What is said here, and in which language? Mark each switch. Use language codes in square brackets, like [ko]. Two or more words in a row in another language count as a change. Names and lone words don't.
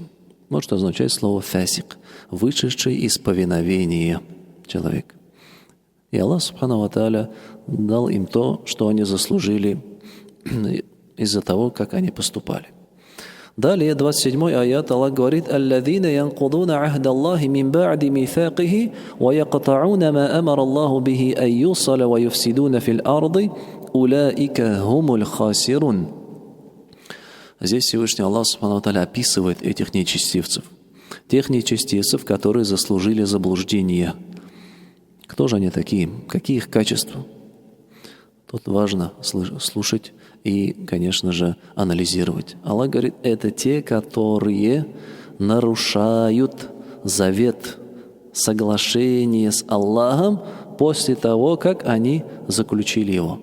[ru] Вот что означает слово фасик, вышедший из повиновения человек. И Аллах [ar] سبحانه وتعالى [ru] дал им то, что они заслужили из-за того, как они поступали. Далее, 27-й аят, Аллах говорит: [ar] «الذين ينقضون عهد الله من بعد ميثاقه ويقطعون ما أمر الله به أن يوصل ويفسدون في الأرض أولئك هم الخاسرون». [ru] Здесь Всевышний Аллах [ar] سبحانه وتعالى [ru] описывает этих нечестивцев. Тех нечестивцев, которые заслужили заблуждение. Кто же они такие? Какие их качества? Тут важно слушать и, конечно же, анализировать. Аллах говорит: это те, которые нарушают завет, соглашение с Аллахом после того, как они заключили его.